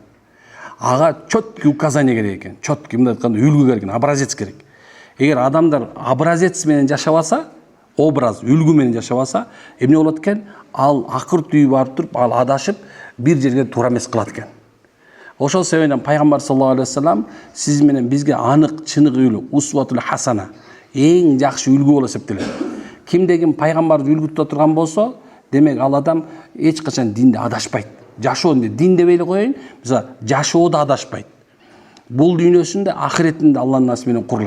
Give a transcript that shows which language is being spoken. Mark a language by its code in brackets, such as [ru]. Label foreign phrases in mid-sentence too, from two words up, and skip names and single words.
[ky] Ага [ru] четкий указание [ky] керек экен, четкий мындай айтканда үлгү керек экен, образец керек. Эгер адамдар образец менен жашабаса, образ, үлгү менен жашабаса, эмне болот экен? Ал акыр түйү барып туруп, ал адашып бир жерге туура эмес кылат экен. Ошол себептен Пайгамбар [ar] صلى الله عليه وسلم [ky] сиз менен бизге анык, чыныгы [ar] أسوة حسنة, [ky] эң жакшы үлгү болуп эсептелет. Кимде ким пайгамбарды үлгү тута турган болсо, демек ал адам эч качан динде адашпайт. Жашоонда дин деп эле коеюн, мисалы жашоодо адашпайт. Бул дүйнөсүндө ахиретинде Алланын насып менен курулат.